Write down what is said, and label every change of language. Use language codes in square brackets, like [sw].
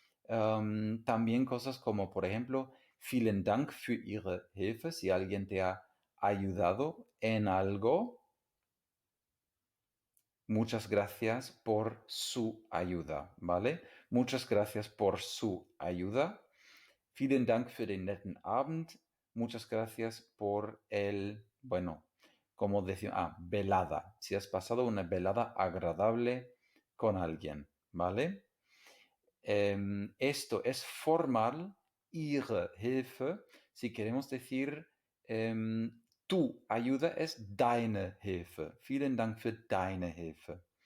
[es] También cosas como, por ejemplo, [de] vielen Dank für Ihre Hilfe, [es] si alguien te ha ayudado en algo. Muchas gracias por su ayuda, ¿vale? Muchas gracias por su ayuda. [de] Vielen Dank für den netten Abend. [es] Muchas gracias por bueno, como decía, velada. Si has pasado una velada agradable con alguien, ¿vale? Esto es formal, [de] Ihre Hilfe. [es] Si queremos decir tu ayuda es [de] deine Hilfe. Vielen Dank für deine Hilfe.